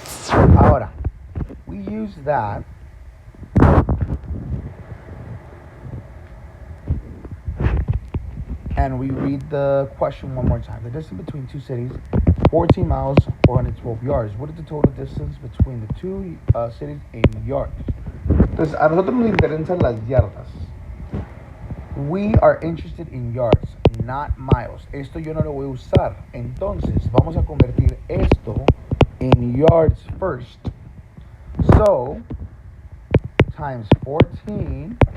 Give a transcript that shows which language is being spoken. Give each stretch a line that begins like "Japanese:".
English: Ahora, we use that and we read the question one more time. The distance between two cities, 14 miles, 412 yards. What is the total distance between the two cities in yards?
Spanish: Entonces, a nosotros nos interesan las yardas.
English: We are interested in yards, not miles.
Spanish: Esto yo no lo voy a usar. Entonces, vamos a convertir esto
English: in yards first. So, times 14.